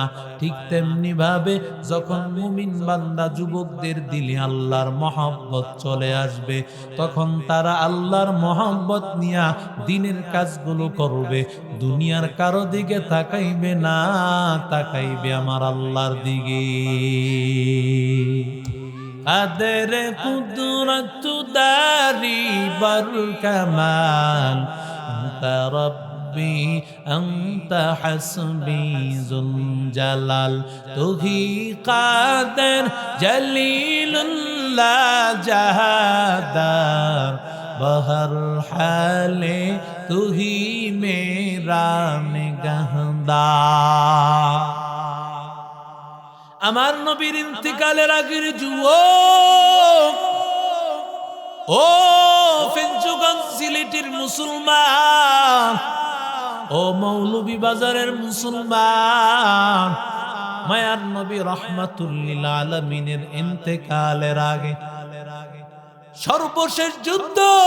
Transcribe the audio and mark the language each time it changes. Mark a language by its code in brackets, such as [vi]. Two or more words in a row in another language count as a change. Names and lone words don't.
[bn] ঠিক তেমনি ভাবে যখন মুমিন বান্দা যুবকদের দিলে আল্লাহর মহব্বত চলে আসবে, তখন তারা আল্লাহর মহব্বত নিয়ে দিনের কাজগুলো করবে। দুনিয়ার কারো দিকে তাকাইবে না, তাকাইবে আমার আল্লাহর দিকে। [fa] قدر قدرت داری بر کمال، [ar] انت ربی انت حسبی ذو الجلال، [ur] تو ہی قادر جلیل اللہ جہادار، بہر حال تو ہی میرا نگہدار۔ [bn] আমার নবীর ইন্তিকালের আগের যুবক, ও ফেঞ্চুগঞ্জ সিলেটের মুসলমান, ও মৌলভী বাজারের মুসলমান, মায়ার নবী [ar] رحمة للعالمين [bn] ইন্তেকালের আগে সর্বশেষ যুদ্ধ,